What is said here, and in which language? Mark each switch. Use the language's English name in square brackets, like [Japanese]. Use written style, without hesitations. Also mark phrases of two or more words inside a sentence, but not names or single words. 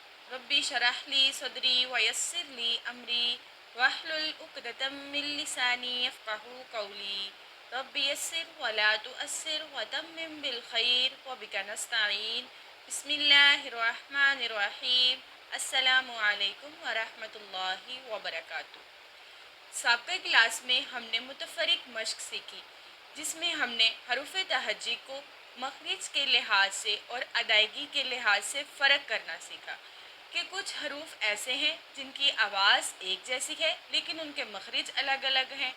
[Arabic] ربي اشرح لي صدري ويسر لي أمري واحلل عقدة من لساني يفقهوا قولي رب يسر ولا تعسر وتمم بالخير وبك نستعين بسم الله الرحمن الرحيم السلام عليكم ورحمة الله وبركاته. [Urdu] سابق کلاس میں ہم نے متفرق مشق سیکھی جس میں ہم نے حروف تہجی کو مخارج کے لحاظ سے اور ادائیگی کے لحاظ سے فرق کرنا سیکھا کہ کچھ حروف ایسے ہیں جن کی آواز ایک جیسی ہے لیکن ان کے مخارج الگ الگ ہیں.